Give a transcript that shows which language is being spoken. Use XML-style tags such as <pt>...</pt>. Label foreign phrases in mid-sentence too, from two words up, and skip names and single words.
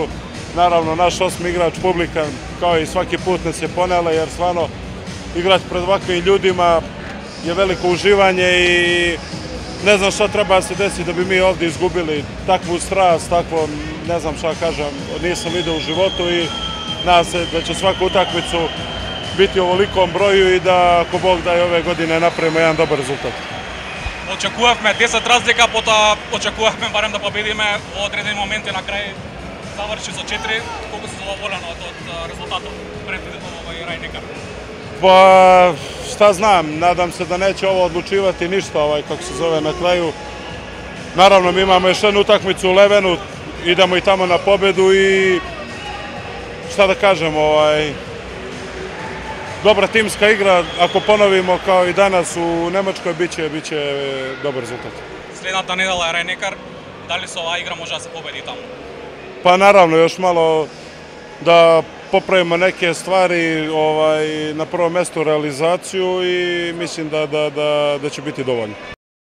<sr>Naravno, naš osmi igrač, publika, kao i svaki put nas je ponela, jer stvarno igrati pred ovakvim ljudima je veliko uživanje i ne znam šta treba da se desi da bi mi ovdje izgubili takvu strast, takvo, ne znam šta kažem, nisam vidio u životu i nadam se da će svaku utakmicu biti u ovolikom broju i da, ako Bog da, i ove godine napravimo jedan dobar rezultat.</sr> <mk>Очекувавме 10 разлика, потоа очекувавме барем да победиме во одредени моменти, на крај заврши со 4. Колку си задоволен од резултатот пред Рајнекар?</mk> <sr>Pa šta znam, nadam se da neće ovo odlučivati ništa, kako se zove, na kraju. Naravno, mi imamo još jednu utakmicu u Levenu, idemo i tamo na pobedu i šta da kažem, dobra timska igra, ako ponovimo kao i danas u Nemačkoj, biće dobar rezultat.</sr> <mk>Следната недела е Рајнекар, дали со оваа игра може да се победи таму?</mk> <sr>Pa naravno, još malo da popravimo neke stvari, na prvom mestu realizaciju i mislim da će biti dovoljno.</sr>